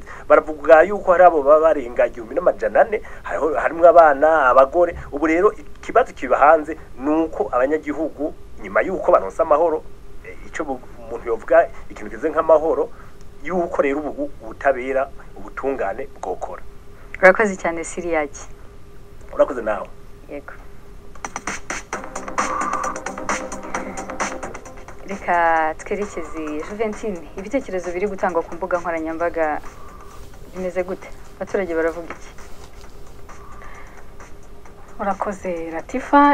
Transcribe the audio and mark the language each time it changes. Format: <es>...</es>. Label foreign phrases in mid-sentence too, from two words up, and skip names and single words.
<rw>Baravuga yuko hari abo baba barenga 1400, harimo abana, abagore.</rw> <rn>Ubu rero ikibazo kiba hanze nuko abanyagihugu nyuma yuko baronsa amahoro, ico umuntu yovuga ikintu kize nk'amahoro, yuko rero ubu ubutabera ubutungane bwokora.</rn> <rw>Urakoze cyane Syria. Urakoze nawe. Yego. Reka twerekeze Juventine, ibitekerezo biri gutangwa ku mbuga nkoranyambaga bimeze gute? Abaturage baravuga iki? Urakoze Latifa.</rw>